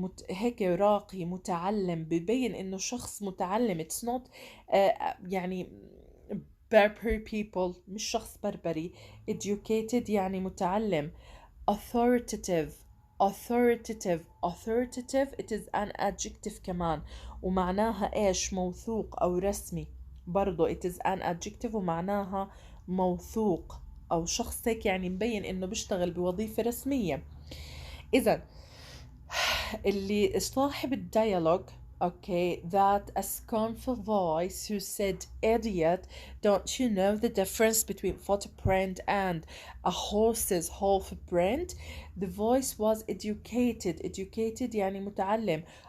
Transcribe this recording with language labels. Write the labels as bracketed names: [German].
[Arabic] هيك راقي متعلم، ببين انه شخص متعلم. it's not يعني berber people، مش شخص بربري. educated يعني متعلم. [English] authoritative authoritative it is an adjective كمان، ومعناها ايش؟ موثوق او رسمي. [Arabic] برضو it is an adjective ومعناها موثوق او شخص هيك يعني مبين انه بيشتغل بوظيفة رسمية. [English] اذا اللي صاحب الديالوج okay, that a scornful voice who said, idiot, don't you know the difference between footprint and a horse's hoofprint? The voice was educated يعني متعلم.